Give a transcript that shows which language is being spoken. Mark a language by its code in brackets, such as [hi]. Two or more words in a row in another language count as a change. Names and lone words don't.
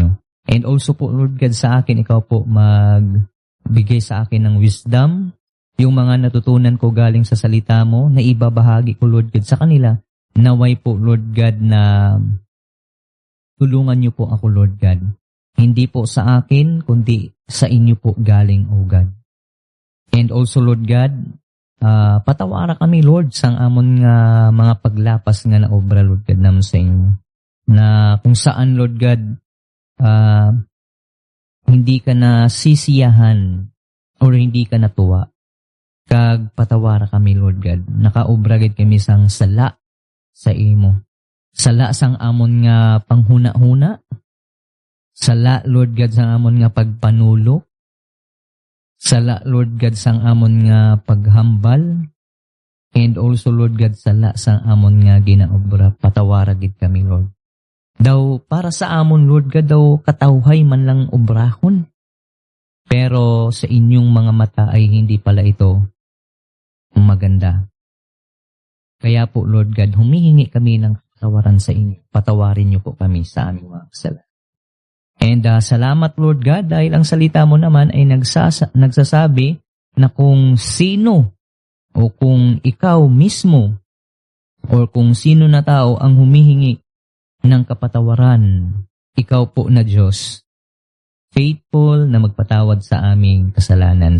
[tl] And also po, Lord God, sa akin, ikaw po magbigay sa akin ng wisdom, yung mga natutunan ko galing sa salita mo, na ibabahagi ko, Lord God, sa kanila. Naway po, Lord God, na tulungan niyo po ako, Lord God. Hindi po sa akin, kundi sa inyo po galing, O God. And also, Lord God, [hil] patawara kami, Lord, sang amon nga mga paglapas nga na obra, Lord God, [tl] naman sa inyo. Na kung saan, Lord God, hindi ka na sisiyahan or hindi ka natuwa. [hil] Kag patawara kami, Lord God. Nakaobra gid kami sang sala sa imo. Sala sang amon nga panghuna-huna. Sala, Lord God, sang amon nga pagpanulo. Sala, Lord God, sang amon nga paghambal. And also, Lord God, sala sang amon nga ginaobra. Patawara gid kami, Lord. Daw para sa amon, Lord God, daw katawhay man lang obrahon. [tl] Pero sa inyong mga mata ay hindi pala ito maganda. Kaya po, Lord God, humihingi kami ng patawaran sa inyo. Patawarin niyo po kami sa aming mga kasalanan. And salamat, Lord God, dahil ang salita mo naman ay nagsasabi na kung sino o kung ikaw mismo o kung sino na tao ang humihingi ng kapatawaran, ikaw po na Diyos, faithful na magpatawad sa aming kasalanan.